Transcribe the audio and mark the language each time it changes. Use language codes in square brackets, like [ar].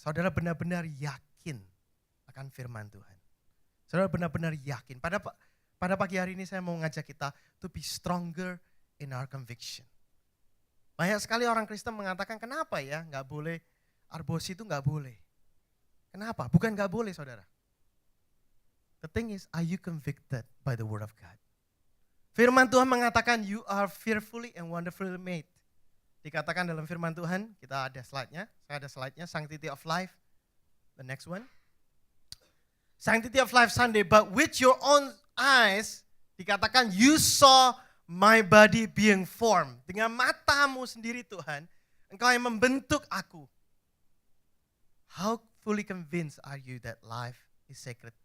[id] Saudara benar-benar yakin akan firman Tuhan. Saudara benar-benar yakin. Pada pagi hari ini saya mau ngajak kita [en] to be stronger in our conviction. [id] Banyak sekali orang Kristen mengatakan kenapa ya nggak boleh aborsi itu nggak boleh. Kenapa? Bukan nggak boleh saudara. [en] The thing is, are you convicted by the word of God? [id] Firman Tuhan mengatakan [en] you are fearfully and wonderfully made. [id] Dikatakan dalam firman Tuhan, kita ada slide-nya. Saya ada slide-nya, Sanctity of Life. [en] The next one. Sanctity of Life Sunday, but with your own eyes, [id] dikatakan [en] you saw my body being formed. [id] Dengan matamu sendiri Tuhan, Engkau yang membentuk aku. [en] How fully convinced are you that life is sacred?